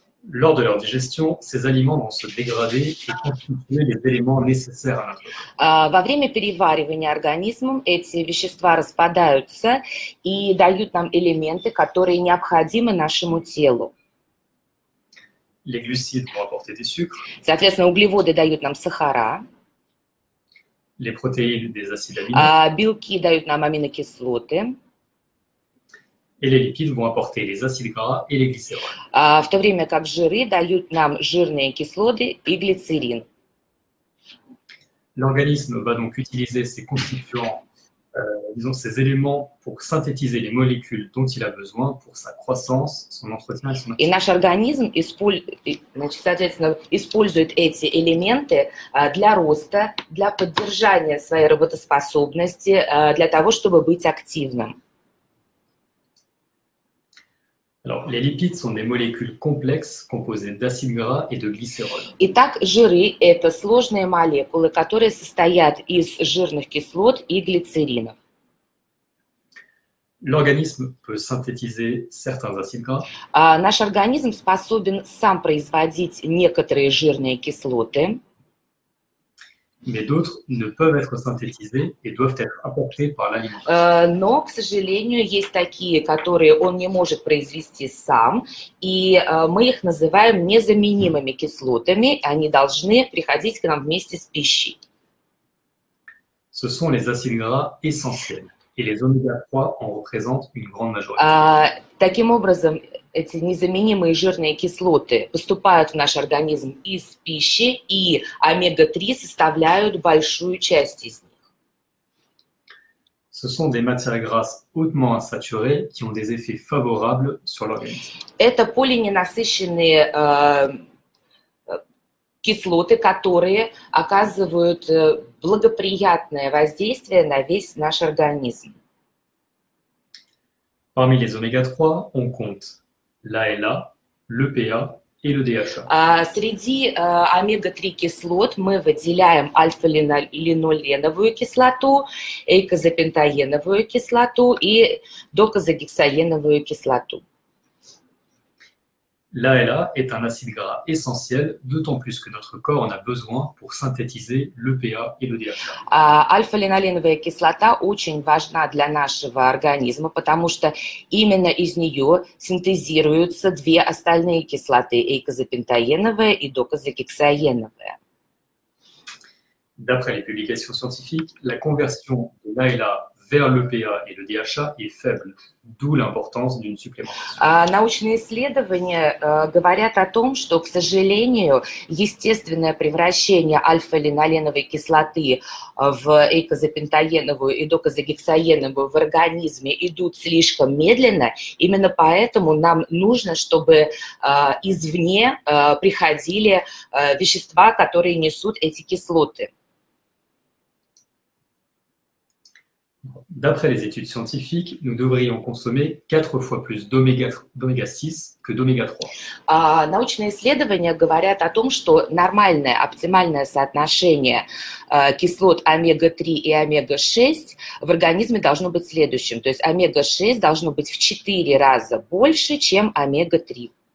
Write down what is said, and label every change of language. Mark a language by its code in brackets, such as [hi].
[fr] Lors de leur digestion, ces aliments vont se dégrader et constituer les éléments nécessaires à notre corps. [ru] Во время переваривания организмом эти вещества распадаются и дают нам элементы, которые необходимы нашему телу. [fr] Les glucides vont apporter des sucres, [ru] Соответственно, углеводы дают нам сахара, [fr] les protéines des acides aminés, [ru] белки дают нам аминокислоты, [fr] et les lipides vont apporter les acides gras et les glycérols. [ru] в то время как жиры дают нам жирные кислоты и глицерин. [fr] L'organisme va donc utiliser ces constituants, ces éléments pour synthétiser les molécules dont il a besoin pour sa croissance, son entretien et son [ru] И [fr] activité. [ru] наш организм, соответственно, использует эти элементы для роста, для поддержания своей работоспособности, для того, чтобы быть активным. [fr] Alors, les lipides sont des molécules complexes composées d'acides gras et de glycérols. [ru] Итак, жиры – это сложные молекулы, которые состоят из жирных кислот и глицеринов. [fr] L'organisme peut synthétiser certains acides gras, [ru] Наш организм способен сам производить некоторые жирные кислоты, [fr] mais d'autres ne peuvent être synthétisés et doivent être apportés par l'alimentation. [ru] но, к сожалению, есть такие, которые он не может произвести сам, и мы их называем незаменимыми кислотами, они должны приходить к нам вместе с пищей. [fr] Ce sont les acides gras essentiels et les oméga-3 en représentent une grande majorité. [ru] Таким образом, эти незаменимые жирные кислоты поступают в наш организм из пищи, и омега-3 составляют большую часть из них. [fr] Ce sont des matières grasses hautement insaturées qui ont des effets favorables sur l'organisme. [ru] Это полиненасыщенные кислоты, которые оказывают благоприятное воздействие на весь наш организм. [fr] Parmi les oméga-3, on compte l'ALA, l'EPA, et le DHA. [ru] Среди омега-3 кислот мы выделяем альфа-линоленовую кислоту, эйкозапентаеновую кислоту и докозагексаеновую кислоту. [fr] L'ALA est un acide gras essentiel, d'autant plus que notre corps en a besoin pour synthétiser l'EPA et le DHA. [ru] Альфа-линоленовая кислота очень важна для нашего организма, потому что именно из нее синтезируются две остальные кислоты, эйкозапентаеновая и докозагексаеновая. [fr] D'après les publications scientifiques, la conversion de l'ALA vers l'EPA et le DHA est faible, d'où l'importance d'une supplémentation. [ru] Научные исследования говорят о том, что, к сожалению, естественное превращение альфа-линоленовой кислоты в эйкозапентаеновую и докозагексаеновую в организме идут слишком медленно. Именно поэтому нам нужно, чтобы извне приходили вещества, которые несут эти кислоты. [fr] D'après les études scientifiques, nous devrions consommer 4 fois plus d'oméga 6 que d'oméga 3. [ru] Научные исследования говорят о том, что нормальное, оптимальное соотношение кислот омега-3 и омега-6 в организме должно быть следующим. То есть омега-6 должно быть в 4 раза больше, чем омега-3.